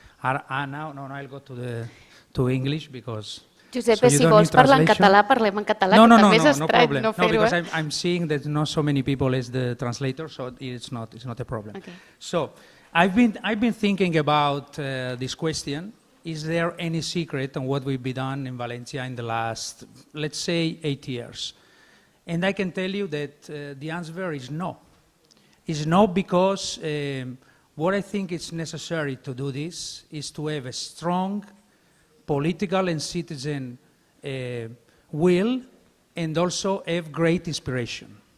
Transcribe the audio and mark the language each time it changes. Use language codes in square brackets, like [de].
[en] Now I'll go to English because... [ca] Giuseppe, si vols parlar en català, parlem en català, que també és estrany no fer-ho. [en] No, because I'm seeing that not so many people as the translator, so it's not a problem. Okay. So, I've been thinking about this question. Is there any secret on what we've been done in Valencia in the last, let's say, 8 years? And I can tell you that the answer is no. It's no because what I think is necessary to do this is to have a strong political and citizen will and also have great inspiration.